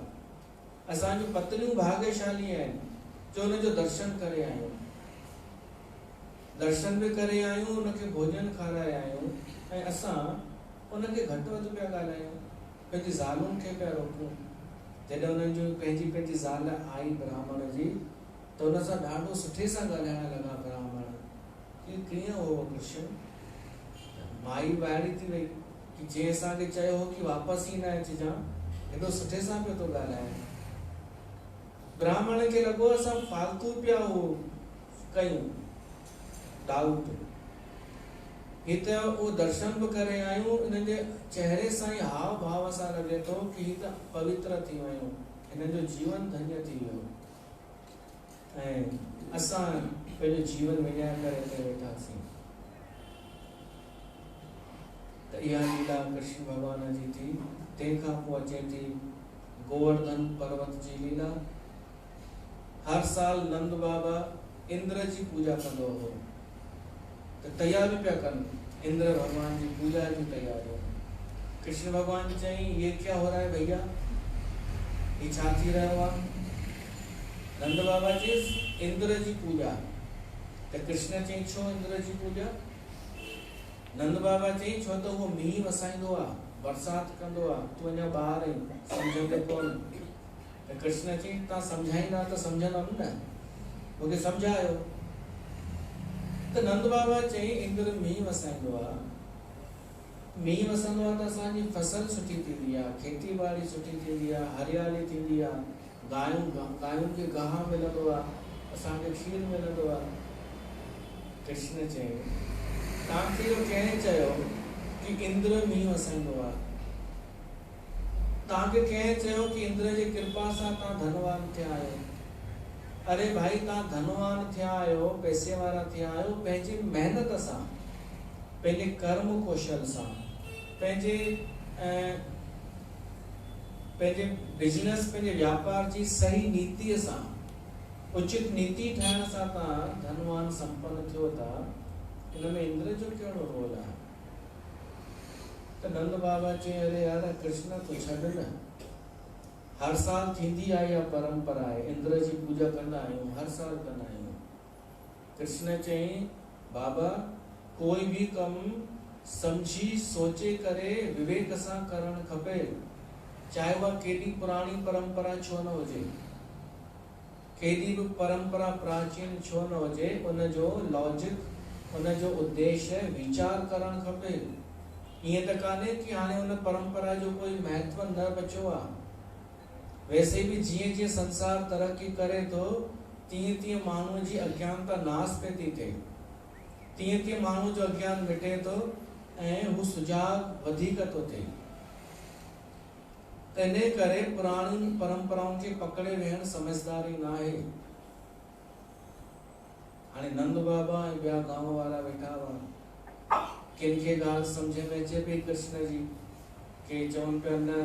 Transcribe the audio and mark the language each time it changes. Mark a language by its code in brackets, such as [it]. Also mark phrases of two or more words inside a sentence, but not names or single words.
[sd] असांजूं पत्नियूं भाग्यशाली आहिनि जो उनजो दर्शन करे आहियूं, दर्शन बि करे आहियूं, उनखे भोजन खाराए आहियूं, ऐं असां उनखे घटि वधि पिया ॻाल्हायूं, पंहिंजी ज़ालुनि खे पिया रोकूं। जॾहिं उन्हनि जो पंहिंजी ज़ाल आई ब्राह्मण जी, त उन सां ॾाढो सुठे सां ॻाल्हाइण लॻा ब्राह्मण कि कीअं हो कृष्ण। माई ॿाहिरी थी वई कि जंहिं असांखे चयो हो कि वापसि ई न अचिजां, हेॾो सुठे सां पियो थो ॻाल्हाए। ब्राह्मण खे लॻो असां फालतू पिया हो कयूं डाउट। ही त उहो दर्शन बि करे आहियूं, इन्हनि जे चेहरे सां ई हाव भाव सां लॻे थो कि ही त पवित्र थी वियूं, हिननि जो जीवन धन्य थी वियो, ऐं असां पंहिंजो जीवन विञाए करे हिते वेठासीं। त इहा लीला कृष्ण भगवान जी थी। तंहिंखां पोइ अचे थी गोवर्धन पर्वत जी लीला। हर साल नंद बाबा इंद्र जी पूजा कंदो हो, तो तैयारी पिया कनि इंद्र भगवान जी पूजा जी तैयारी। कृष्ण भगवान चई [hi] ये क्या हो रहा है भैया, [sd] ये छा थी रहियो आहे। नंद बाबा जी इंद्र जी पूजा। तो कृष्ण चई छो इंद्र जी पूजा। नंद बाबा चई छो तो वो मींहुं वसाईंदो आहे, बरसात कंदो आहे, तूं अञा ॿार आहीं, सम्झंदे कोन। तो कृष्ण चई तव्हां सम्झाईंदा त सम्झंदमि न, मूंखे सम्झायो। तो नंद बाबा चई इंद्र मींहुं वसाईंदो आहे, मींहुं वसंदो आहे त असांजी फसल सुठी थींदी आहे, खेती बाड़ी सुठी थींदी आहे, हरियाली थींदी आहे, गांयुनि खे गाह मिलंदो आहे, असांखे खीर मिलंदो आहे। कृष्ण चई तव्हांखे इहो कंहिं चयो कि इंद्र मींहुं वसाईंदो आहे। तव्हांखे कंहिं चयो कि इंद्र जी कृपा सां तव्हां धनवान थिया आहियो। अरे भाई तव्हां धनवान थिया आहियो, पैसे वारा थिया आहियो पंहिंजी महिनत सां, पंहिंजे कर्म कौशल सां, पंहिंजे बिजनेस, पंहिंजे व्यापार जी सही नीतिअ सां, उचित नीति ठाहिण सां तव्हां धनवान संपन्न थियो था। इन में इंद्र जो कहिड़ो रोल आहे। त नंद बाबा चई अरे यार कृष्ण तूं छॾ न, हर साल थींदी आहे इहा परंपरा आहे, इंद्र जी पूजा कंदा आहियूं, हर साल कंदा आहियूं। कृष्ण चई बाबा कोई भी कमु समझी सोचे करे विवेक सां करणु खपे, चाहे उहा केॾी पुराणी परंपरा छो न हुजे, केॾी बि परंपरा प्राचीन छो न हुजे, उनजो लॉजिक, उनजो उद्देश्य वीचार करणु खपे। ईअं त कान्हे कि हाणे उन परंपरा जो कोई महत्व न बचियो आहे। वैसे भी जीअं जीअं संसार तरक्की करे थो, तीअं तीअं माण्हूअ जी अज्ञानता नाश पे थी थिए, तीअं तीअं माण्हू जो अज्ञान मिटे थो ऐं हू सुजाग वधीक थो थिए। त इन करे पुराणी परंपराउनि खे पकड़े वेहण समझदारी न आहे। हाणे नंद बाबा ऐं ॿिया गांव वारा वेठा हुआ, किन खे ॻाल्हि सम्झ में अचे पई कृष्ण जी, के चवनि पिया न।